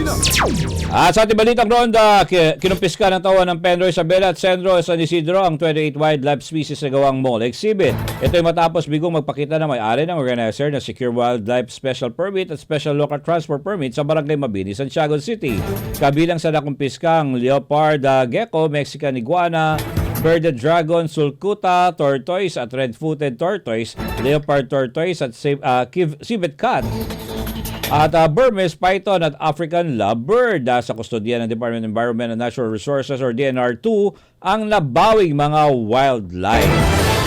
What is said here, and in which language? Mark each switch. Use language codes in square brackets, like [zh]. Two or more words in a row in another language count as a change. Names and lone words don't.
[tl] At sa ating balitang ronda, kinumpiska ng tawa ng Pedro Isabela at Centro San Isidro ang 28 [en] wildlife species [tl] na gawang [en] mall exhibit. [tl] Ito ay matapos bigong magpakita na may-ari ng organizer na Secure Wildlife Special Permit at Special Local Transport Permit sa Barangay Mabini, Santiago City. Kabilang sa nakumpiska ang [en] leopard gecko, Mexican iguana, bearded dragon, sulcuta, tortoise [tl] at [en] red-footed tortoise, leopard tortoise [tl] at [en] civet cat, [tl] at [en] Burmese python [tl] at [en] African lovebird. [tl] Sa kustodiya ng Department of Environment and Natural Resources or DNR2 ang nabawing mga wildlife.